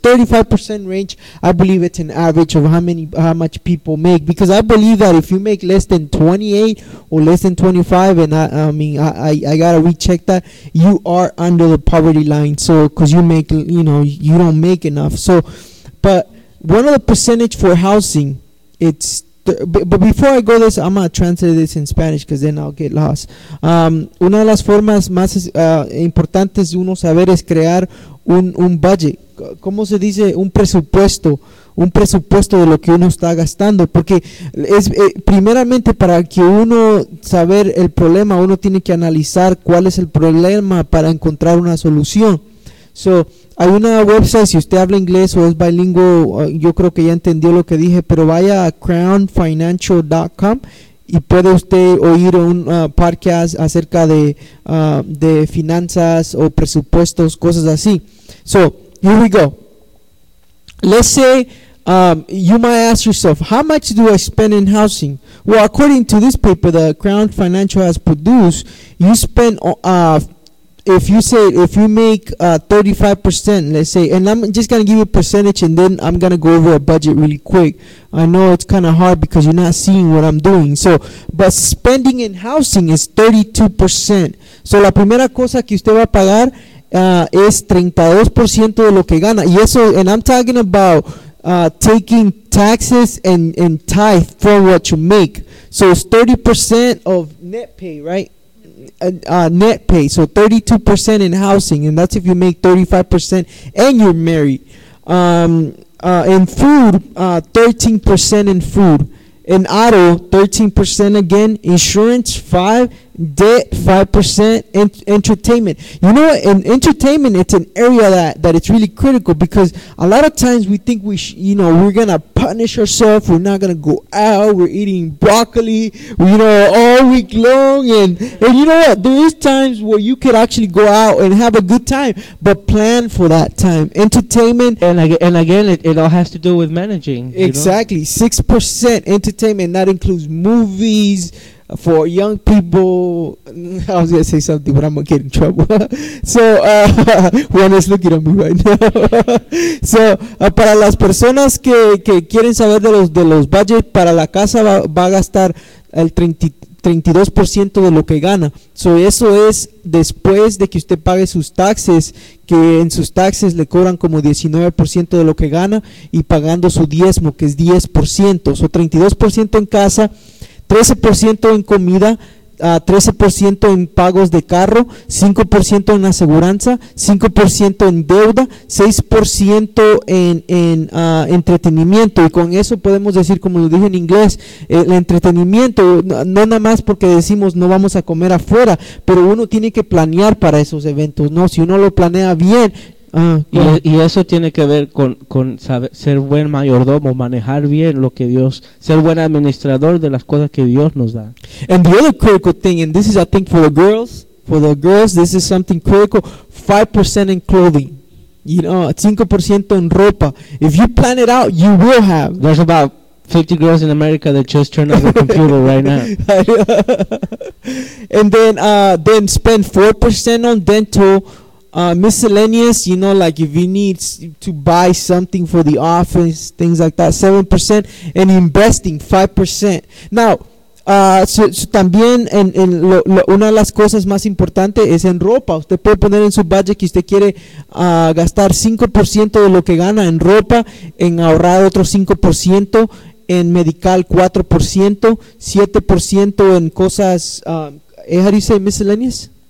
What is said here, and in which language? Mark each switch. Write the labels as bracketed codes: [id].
[en] 35% range, I believe it's an average of how much people make, because I believe that if you make less than 28 or less than 25, and I gotta recheck that, you are under the poverty line. So because you make, you know, you don't make enough. So, but one of the percentage for housing, it's but before I go this, I'm going to translate this in Spanish because then I'll get lost. [es] Una de las formas más importantes de uno saber es crear un budget. ¿Cómo se dice? Un presupuesto. Un presupuesto de lo que uno está gastando. Porque es primeramente para que uno saber el problema, uno tiene que analizar cuál es el problema para encontrar una solución. So, hay una website, si usted habla inglés o es bilingüe, yo creo que ya entendió lo que dije, pero vaya a crownfinancial.com y puede usted oír un podcast acerca de finanzas o presupuestos, cosas así. [en] So, here we go. Let's say, you might ask yourself, how much do I spend in housing? Well, according to this paper that Crown Financial has produced, you spend If you make 35%, let's say, and I'm just going to give you a percentage, and then I'm going to go over a budget really quick. I know it's kind of hard because you're not seeing what I'm doing. So, but spending in housing is 32%. [es] So, la primera cosa que usted va a pagar es 32% de lo que gana. Y eso, [en] and I'm talking about taking taxes and tithe for what you make. So, it's 30% of net pay, right? Net pay, so 32% in housing, and that's if you make 35% and you're married. In food, 13% in food. In auto, 13% again. Insurance, 5%. Debt, 5%. And entertainment. You know what? In entertainment, it's an area that it's really critical, because a lot of times we think we're going to punish ourselves. We're not going to go out. We're eating broccoli, you know, all week long. And you know what? There is times where you could actually go out and have a good time, but plan for that time. Entertainment. And again, it all has to do with managing. Exactly. You know? 6% entertainment. That includes movies for young people. I was going to say something, but I'm going to get in trouble. So, Juan is looking at me right now. [es] So, para las personas que quieren saber de los budgets, para la casa va a gastar el 32% de lo que gana. So, eso es después de que usted pague sus taxes, que en sus taxes le cobran como 19% de lo que gana, y pagando su diezmo, que es 10%. So, 32% en casa, 13% en comida, 13% en pagos de carro, 5% en aseguranza, 5% en deuda, 6% en entretenimiento. Y con eso podemos decir, como lo dije en inglés, el entretenimiento, no nada más porque decimos no vamos a comer afuera, pero uno tiene que planear para esos eventos, ¿no? Si uno lo planea bien. Y eso tiene que ver con saber, ser buen mayordomo, manejar bien lo que Dios, ser buen administrador de las cosas que Dios nos da. [en] And the other critical thing, and this is I think for the girls, this is something critical, 5% in clothing. You know, 5% [es] en ropa. [en] If you plan it out, you will have. There's about 50 girls in America that just turn on the computer right now. And then spend 4% on dental. Miscellaneous, you know, like if you need to buy something for the office, things like that, 7%, and investing, 5%. [es] Now, también en lo, una de las cosas más importantes es en ropa. Usted puede poner en su budget que usted quiere gastar 5% de lo que gana en ropa, en ahorrar otro 5%, en medical 4%, 7% en cosas, [en] how do you say miscellaneous?